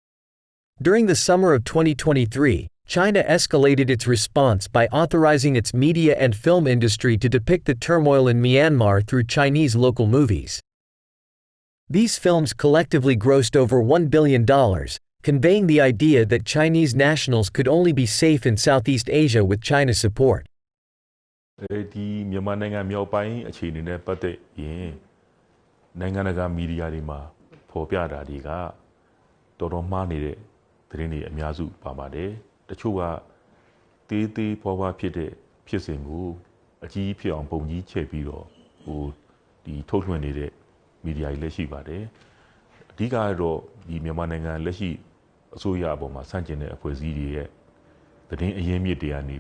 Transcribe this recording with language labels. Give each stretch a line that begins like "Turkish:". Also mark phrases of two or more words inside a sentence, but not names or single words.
English: During the summer of 2023, China escalated its response by authorizing its media and film industry to depict the turmoil in Myanmar through Chinese local movies. These films collectively grossed over $1 billion, conveying the idea that Chinese nationals could only be safe in Southeast Asia with China's support.
Burmese: ဒီမြန်မာနိုင်ငံမြောက်ပိုင်းအခြေအနေနဲ့ပတ်သက်ရင်နိုင်ငံတကာမီဒီယာတွေမှာဖော်ပြတာတွေကတော်တော်မှားနေတဲ့သတင်းတွေအများစုပါပါတယ်တချို့ကသေးသေးဖွားဖွားဖြစ်တဲ့ဖြစ်စဉ်ကိုအကြီးဖြစ်အောင်ပုံကြီးချဲ့ပြီးတော့ဒီထုတ်လွှင့်နေတဲ့မီဒီယာတွေလည်းရှိပါတယ်အဓိကကတော့ဒီမြန်မာနိုင်ငံလက်ရှိအစိုးရအပေါ်မှာဆန့်ကျင်တဲ့အဖွဲ့အစည်းတွေရဲ့သတင်းအရင်းမြစ်တွေကနေ